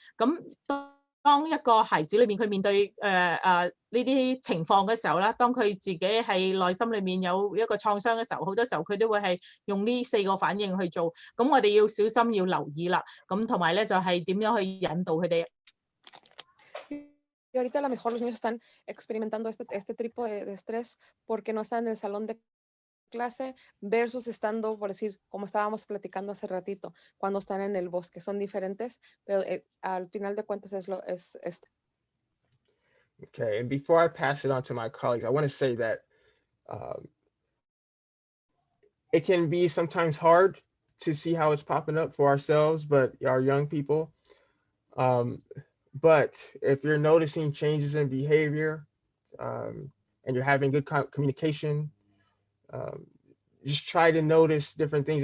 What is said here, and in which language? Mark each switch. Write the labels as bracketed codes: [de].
[yue] 咁當一個孩子裏面佢面對呢啲情況嘅時候啦，當佢自己係內心裏面有一個創傷嘅時候，好多時候佢都會係用呢4個反應去做。咁我哋要小心要留意啦。咁同埋咧就係點樣去引導佢哋。 [es] Y ahorita a lo mejor los niños están experimentando este tipo de estrés porque no están en el salón de clase versus estando, por decir, como estábamos platicando hace ratito, cuando están en el bosque. Son diferentes, pero al final de cuentas es esto. [en] Okay, and before I pass it on to my colleagues, I want to say that it can be sometimes hard to see how it's popping up for ourselves, but our young people. But if you're noticing changes in behavior and you're having good communication, just try to notice different things.